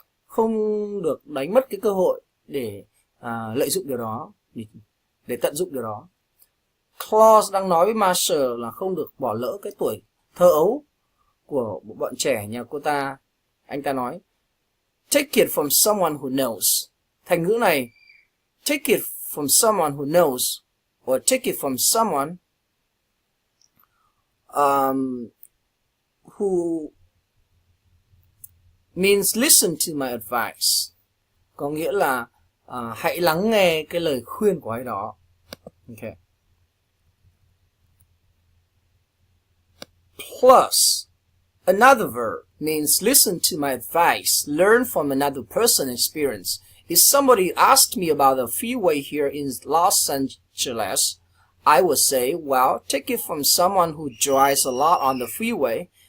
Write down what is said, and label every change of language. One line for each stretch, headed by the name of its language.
Vietnamese: Không được đánh mất cái cơ hội để lợi dụng điều đó, để tận dụng điều đó. Claude đang nói với Marshall là không được bỏ lỡ cái tuổi thơ ấu của bọn trẻ nhà cô ta. Anh ta nói,
English: take it from someone who knows. Thành ngữ này, take it from someone who knows, or take it from someone who means listen to my advice.
Vietnamese: Có nghĩa là hãy lắng nghe cái lời khuyên của ai đó. Okay.
English: Plus, another verb means listen to my advice, learn from another person's experience. If somebody asked me about the freeway here in Los Angeles, I would say, well, take it from someone who drives a lot on the freeway.